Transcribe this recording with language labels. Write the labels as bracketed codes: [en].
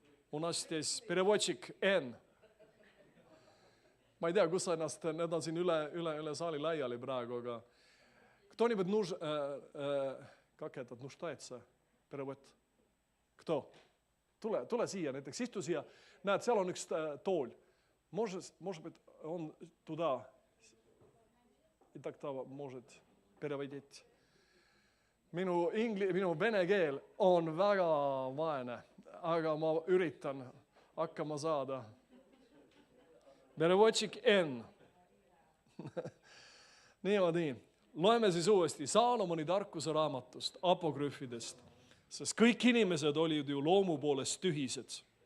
[ru] У нас здесь переводчик N. [et] Ma ei tea, kus ennast, need on siin üle saali laiali praegu, aga [ru] кто-нибудь как этот, нуждается перевод? Кто? [et] Tule siia, näiteks istu siia. Näed, seal on üks tool. [ru] Может быть, он туда. И так ta может переводить. [et] Minu vene keel on väga vaene. Aga ma üritan hakkama saada. Perevotšik N. Niimoodi. Loeme siis uuesti Saalomoni tarkuse raamatust, apokrüfidest, sest kõik inimesed olid ju loomu poolest tühised.